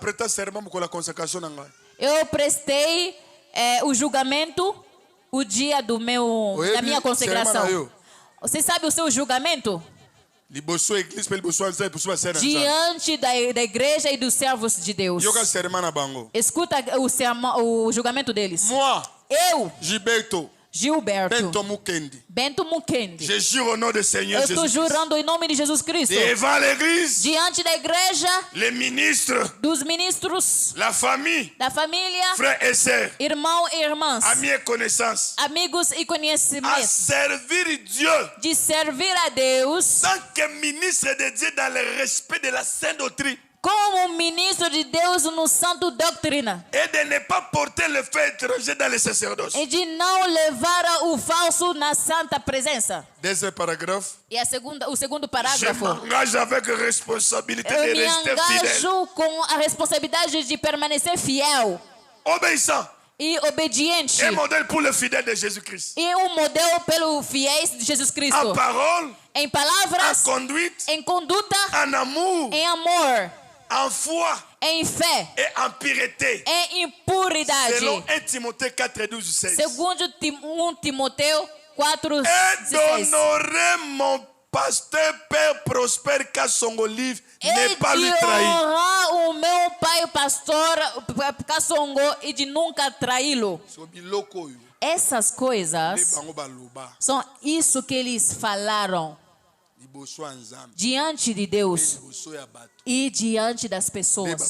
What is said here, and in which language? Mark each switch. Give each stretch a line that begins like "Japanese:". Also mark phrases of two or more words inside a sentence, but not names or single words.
Portuguese: Eu prestei o julgamento o dia da minha consagração. Você sabe o seu julgamento? Diante da igreja e dos servos de Deus. Escuta o julgamento deles. Eu, Gilberto Bento Mukendi,
French: je jure au nom du Seigneur
Portuguese: eu estou jurando em nome de Jesus Cristo,
French: devant l'église,
Portuguese: diante da igreja,
French: les ministres,
Portuguese: dos ministros,
French: la famille,
Portuguese: da família,
French: frères et sœurs,
Portuguese: irmão e irmãs,
French: amis et connaissances,
Portuguese: amigos e conhecimento,
French: à servir Dieu,
Portuguese: de servir a Deus,
French: tant que ministre de Dieu dans le respect de la sainte doctrine.
Portuguese: Como ministro de Deus no santo doutrina.
French: Et de ne pas porter le fait étranger dans le sacerdoce.
Portuguese: E de não levar o falso na santa presença.
French: Deuxième paragraphe.
Portuguese: E o segundo parágrafo.
French: Je m'engage avec responsabilité de rester fidèle.
Portuguese: Eu me engajo com a responsabilidade de permanecer fiel.
French: Obéissant.
Portuguese: E obediente.
French: Un modèle pour le fidèle de Jésus-Christ.
Portuguese: E modelo pelo fiéis de Jesus Cristo.
French: En parole.
Portuguese: Em palavras.
French: En conduite.
Portuguese: Em conduta.
French: En amour.
Portuguese: Em amor.
French: En foi.
Portuguese: Em fé.
French: Et en pureté.
Portuguese: Em impuridade.
French: Selon 1 Timothée 4:12-16.
Portuguese: Segundo 1 Timoteu 4:16.
French: Et d'honorer mon pasteur Père Prosper Kassongo Livre, ne pas lui trahir.
Portuguese: honrar o meu pai pastor Kassongo e de nunca traí-lo. Essas coisas são isso que eles falaram diante de Deus e diante das pessoas.